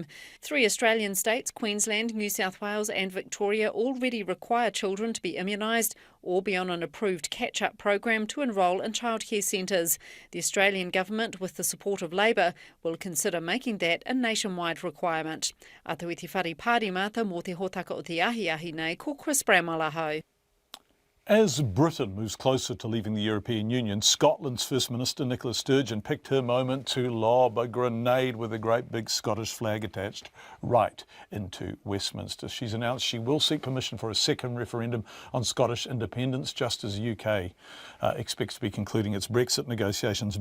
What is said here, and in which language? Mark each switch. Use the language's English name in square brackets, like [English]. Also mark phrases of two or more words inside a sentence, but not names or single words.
[English] 3 Australian states, Queensland, New South Wales and Victoria, already require children to be immunised or be on an approved catch-up program to enrol in childcare centres. The Australian government, with the support of Labor, will consider making that a nationwide requirement. [Māori] Atu i te whare pārimata mō te hōtaka o te ahi nei, ko Chris Bramalaho. [English] As Britain moves closer to leaving the European Union, Scotland's First Minister Nicola Sturgeon picked her moment to lob a grenade with a great big Scottish flag attached right into Westminster. She's announced she will seek permission for a second referendum on Scottish independence, just as the UK expects to be concluding its Brexit negotiations.